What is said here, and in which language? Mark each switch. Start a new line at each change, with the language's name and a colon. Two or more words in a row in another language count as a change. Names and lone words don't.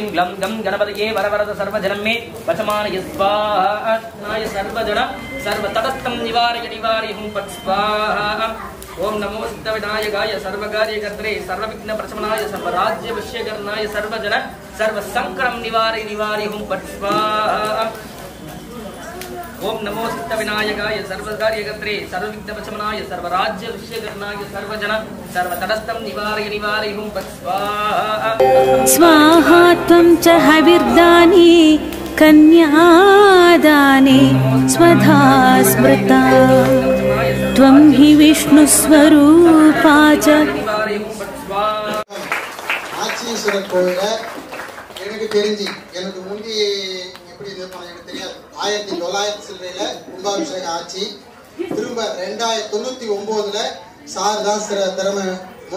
Sanskrit: ग्लं गं गणपतये वरवरद सर्वजनं मे वचमानय स्वाहा नाय सर्वजन सर्वतटस्थं निवारय निवारय हुं पट् स्वाहा ओम नमो सिद्धविनायकाय सर्वकार्यकर्त्रे सर्वविघ्नप्रशमनाय सर्वराज्यवश्यकरणाय सर्वजन सर्वसंकटं निवारय निवारय हुं पट् स्वाहा ओम नमो सिद्धविनायकाय सर्वकार्यकर्त्रे सर्वविघ्नप्रशमनाय सर्वराज्यवश्यकरणाय सर्वजन सर्वतटस्थं निवारय निवारय हुं पट् स्वाहा स्वाहा त्वं च हविर्दाने कन्यादाने स्वधा स्मृता त्वं हि विष्णुस्वरूपा च
Tamil: ஆச்சீஸ்வரர் கோயில எனக்கு தெரிஞ்சு எனக்கு முந்தி எப்படி இது எனக்கு தெரியாது 1900 சில்லறையில கும்பாபிஷேகம் ஆச்சு திரும்ப 2099ல சாரதாஸ் திறமை முன்ன